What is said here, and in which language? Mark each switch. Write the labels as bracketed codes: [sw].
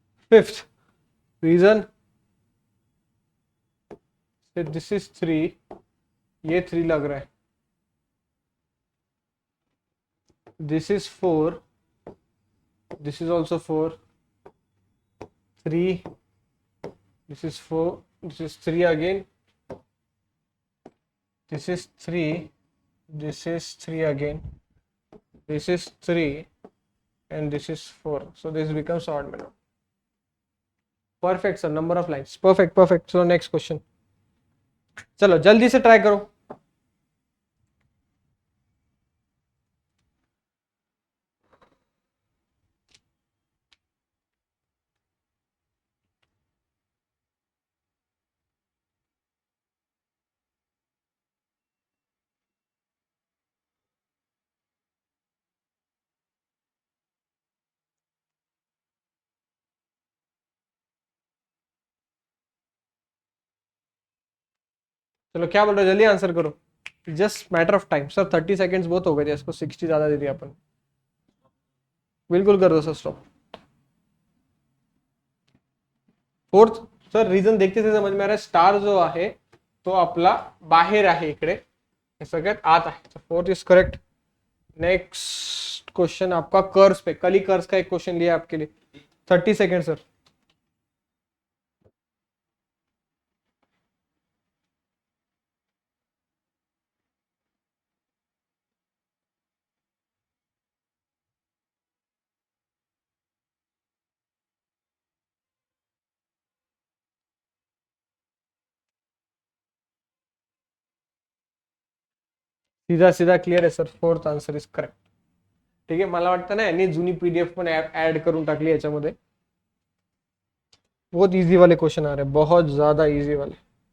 [en] fifth reason, this is 3, [hi] ये 3 लग रहा है, [en] This is 4, this is also 4, 3, this is 4, this is 3 again, this is 3, this is 3 again, this is 3, and this is 4, so this becomes odd man out. Perfect sir, number of lines, perfect perfect. So next question, [hi] चलो जल्दी से try करो. चलो क्या बोल रहे हो, जल्दी आंसर करो, just matter of time sir. 30 seconds बहुत हो गए थे, इसको 60 ज्यादा दे दिया अपन. बिल्कुल कर दो sir stop. Fourth sir reason देखते थे, समझ में आ रहा है. [mr] स्टार जो आहे तो आपला बाहेर आहे इकडे, हे सगळ्यात आत आहे. [en] Fourth is correct. [hi] Next question आपका कर्व्स पे, कली कर्व्स का एक क्वेश्चन लिया आपके लिए. [en] 30 second sir. [mr] सीधा सीधा क्लियर आहे sir. [en] Fourth answer is correct. [mr] ठीक आहे, मला वाटतं ना यांनी जुनी पीडीएफ पण ऍड करून टाकली याच्यामध्ये. [hi] बहुत इजी वाले क्वेश्चन आ रहे हैं, बहुत ज्यादा इजी वाले.